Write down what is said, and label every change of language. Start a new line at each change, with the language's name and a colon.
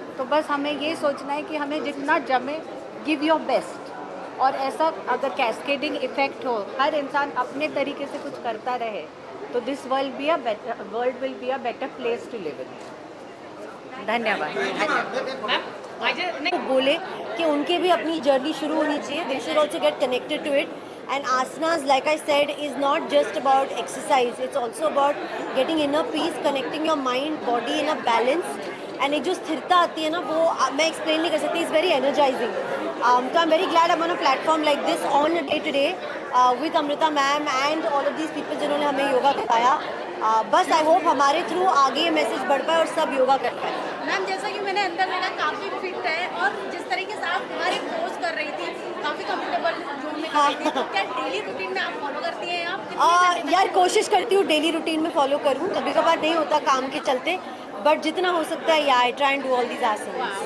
Hindi: तो बस हमें ये सोचना है कि हमें जितना जमे, गिव योर बेस्ट, और ऐसा अगर कैस्केडिंग इफेक्ट हो, हर इंसान अपने तरीके से कुछ करता रहे, तो this world will be a better place to live in. धन्यवाद। वो बोले कि उनके भी अपनी जर्नी शुरू होनी चाहिए, दे should also get connected to it.
English: And asanas, like I said, is not just about exercise. It's also about getting inner peace, connecting your mind, body in a balance.
Hindi: And एक जो स्थिरता आती है ना, वो मैं explain नहीं कर सकती.
English: It's very energizing. So I'm very glad I'm on a platform like this on a day today with Amrita ma'am and all of these people जिन्होंने हमें योगा बताया.
Hindi: बस I hope हमारे थ्रू आगे ये मैसेज बढ़ पाए और सब योगा कर पाए. मैम, जैसा कि मैंने अंदर देखा काफ़ी फिट है, और जिस तरीके से आप हमारे पोज कर रही थी, काफ़ी कंफर्टेबल जोन में कर रही थी, तो क्या डेली रूटीन में आप फॉलो करती हैं आप? यार कोशिश करती हूँ डेली रूटीन में फॉलो करूँ, कभी कभार नहीं होता काम के चलते, बट जितना हो सकता है I try and do all these asanas.